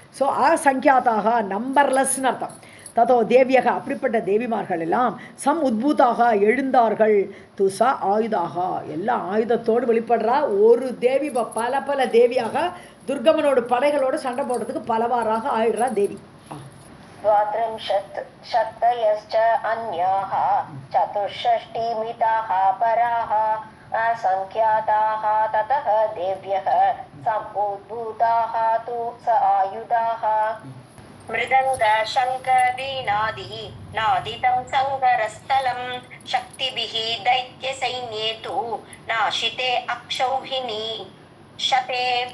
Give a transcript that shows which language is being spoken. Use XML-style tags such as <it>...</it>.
<ta>So அசங்கியாத்தாக நம்பர்லெஸ்ன்னு அர்த்தம்.</ta> <sa>ததோ தேவியக</sa> <ta>அப்படிப்பட்ட தேவிமார்கள் எல்லாம் சம் உத்பூதாக எழுந்தார்கள். துசா ஆயுதாக எல்லா ஆயுதத்தோடு வெளிப்படுறா. ஒரு தேவி பல தேவியாக துர்கமனோட படைகளோடு சண்டை போடுறதுக்கு பலவாறாக ஆயிடுறா தேவி.</ta> <sa>द्वात्रिंशत् शक्तयश्च अन्याः चतुष्षष्टिमिताः पराः असंख्याताः ततः देव्यः समुद्भूताः तु स आयुधाः. मृदंग शंख वीणादि नादितं संगरस्थलं शक्तिभिः दैत्य सैन्ये तु नाशिते अक्षौहिणी शते.</sa>